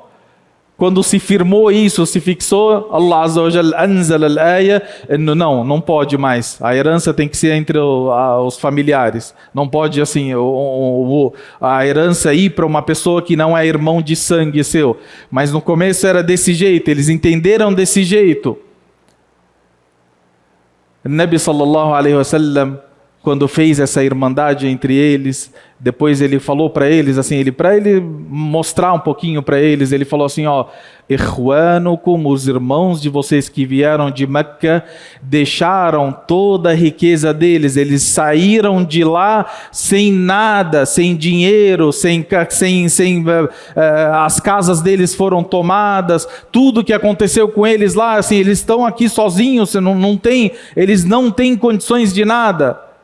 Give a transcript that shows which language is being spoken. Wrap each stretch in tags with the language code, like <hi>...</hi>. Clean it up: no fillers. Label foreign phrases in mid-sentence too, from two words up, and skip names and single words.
<pt>Quando se firmou isso, se fixou,</pt> <ar>الله عز وجل أنزل الآية,</ar> <pt>não pode mais, a herança tem que ser entre os familiares, não pode assim, a herança ir para uma pessoa que não é irmão de sangue seu. Mas no começo era desse jeito, eles entenderam desse jeito. O Nabi</pt> <ar>صلى الله عليه وسلم</ar> <pt>quando fez essa irmandade entre eles. Depois ele falou para eles assim, para ele mostrar um pouquinho para eles, ele falou assim, Ikhwanukum, os irmãos de vocês que vieram de Meca, deixaram toda a riqueza deles, eles saíram de lá sem nada, sem dinheiro, as casas deles foram tomadas, tudo que aconteceu com eles lá, assim, eles estão aqui sozinhos, eles não têm condições de nada.</pt>